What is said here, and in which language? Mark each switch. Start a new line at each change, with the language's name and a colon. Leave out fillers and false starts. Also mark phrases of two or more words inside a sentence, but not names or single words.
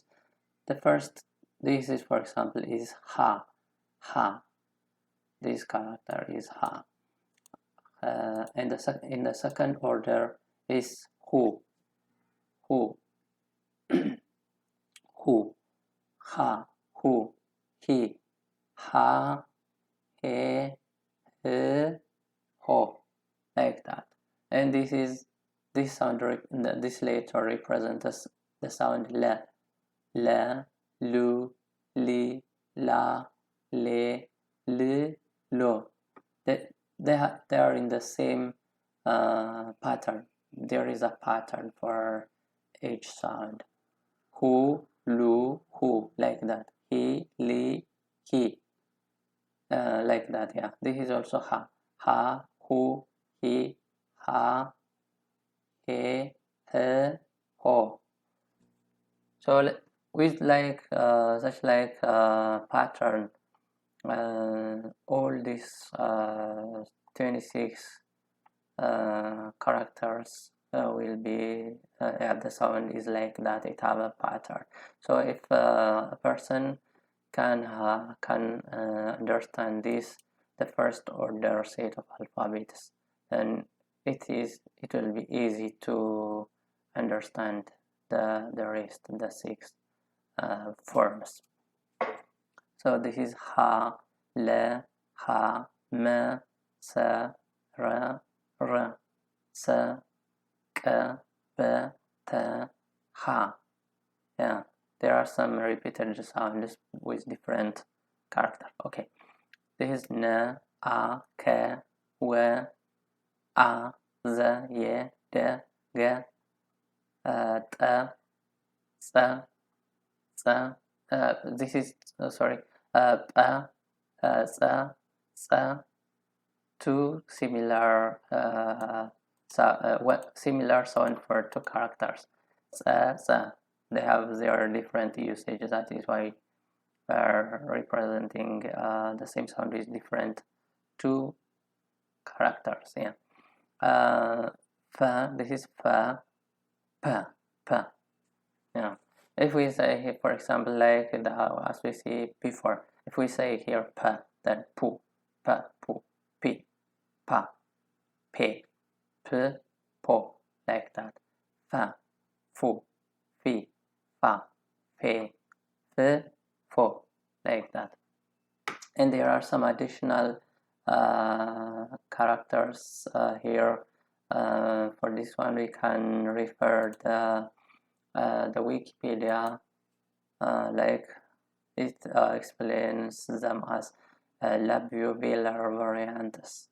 English: The first, this is for example, is ha. This character is ha. In the second order is
Amharic: who, who, ha, who, he, ha, he, ho,
English: like that. And this sound, this letter represents the sound
Amharic: la, lu, li, la, le, lo.
English: They are in the same pattern. There is a pattern for each sound.
Amharic: Who, lu, who,
English: like that.
Amharic: He, li, he, like that. Yeah.
English: This is also
Amharic: ha, who, he, ha, he, ho.
English: So with like such like pattern, all these 26 characters will be the sound is like that. It have a pattern. So if a person can understand this, the first order set of alphabets, then it will be easy to understand the rest, the six forms. So this is
Amharic: ha, le, ha, me, se, re, se, ke, be, te, ha.
English: Yeah, there are some repeated sounds with different characters. Okay, this is
Amharic: ne, a, ke, we, a, ze, ye, de, ge, te, se, se.
English: This is sorry,
Amharic: pa, sa,
English: two similar similar sound for two characters.
Amharic: Sa.
English: They have their different usage. That is why are representing the same sound is different two characters. Yeah. Fa. This is
Amharic: fa, pa, pa.
English: Yeah. If we say here, for example, like as we see before, if we say here pa, then
Amharic: pu, pa, pu, pi, pa, pe, p, po,
English: like that.
Amharic: Fa, fu, fi, fa, fe, f, fo,
English: like that. And there are some additional characters here. For this one, we can refer the Wikipedia, like it explains them as labiovelar variants.